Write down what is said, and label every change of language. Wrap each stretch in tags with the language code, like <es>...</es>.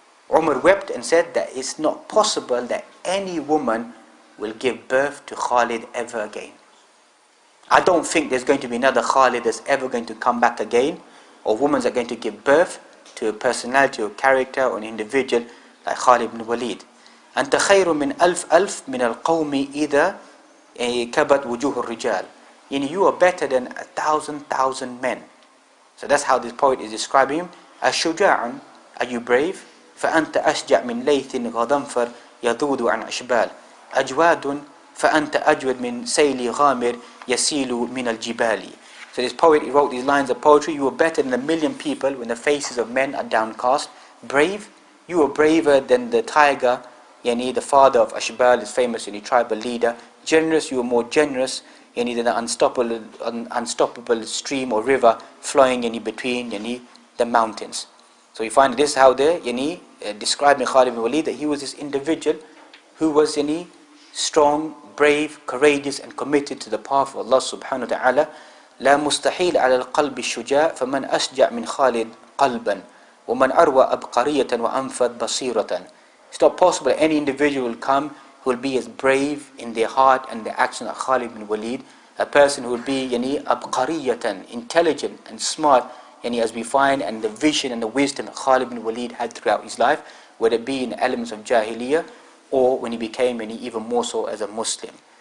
<en>Umar wept and said that it's not possible that any woman will give birth to Khalid ever again. I don't think there's going to be another Khalid that's ever going to come back again, or women are going to give birth to a personality or character or an individual like Khalid bin Waleed.</en> <ar>أنت خير من ألف من القوم إذا كبت وجوه الرجال.</ar> <en>You are better than 1,000 men. So that's how this poet is describing him. الشجاع, are you brave?</en> <ar>فأنت أشجع من ليث غضنفر يذود عن أشبال. أجواد فأنت أجود من سيل غامر يسيل من الجبال.</ar> <en>So this poet, he wrote these lines of poetry. You are better than 1,000,000 people when the faces of men are downcast. Brave, you are braver than the tiger, the father of Ashbal, his famous tribal leader. Generous, you are more generous than the unstoppable stream or river flowing between the mountains. So you find this how they describing Khalid bin Waleed, that he was this individual who was strong, brave, courageous, and committed to the path of Allah subhanahu wa ta'ala.</en> <ar>لا مستحيل على القلب الشجاع فمن أشجع من خالد قلبا ومن أروى أبقرية وأنفذ بصيرة.</ar> <en>It's not possible that any individual will come who will be as brave in their heart and their action as Khalid bin Waleed, a person who would be abqariyatan, intelligent and smart, as we find, and the vision and the wisdom that Khalid bin Waleed had throughout his life, whether it be in elements of Jahiliyyah or when he became even more so as a Muslim.</en>